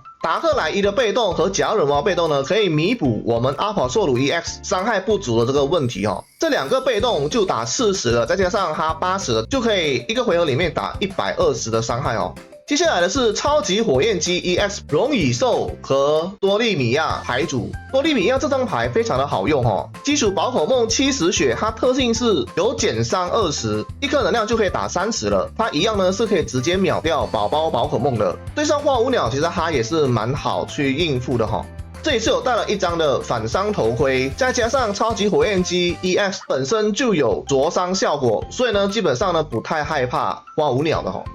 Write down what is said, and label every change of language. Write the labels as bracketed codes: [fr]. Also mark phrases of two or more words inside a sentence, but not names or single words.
[zh] 達克萊伊的被動和甲賀忍蛙被動呢，可以彌補我們阿帕索魯 EX 傷害不足的這個問題哦。這2個被動就打40了，再加上它80了，就可以1個回合裡面打120的傷害哦。接下來的是超級火焰雞 EX 龍蟻獸和多利米亞牌組。多利米亞這張牌非常的好用哦，基礎寶可夢70 血，它特性是有減傷20，1顆能量就可以打30了。它一樣呢是可以直接秒掉寶可夢的。對上花舞鳥，其實它也是蠻好去應付的齁。這裡是有帶了一張的反傷頭盔，再加上超級火焰雞 EX 本身就有灼傷效果，所以呢基本上呢不太害怕花舞鳥的齁。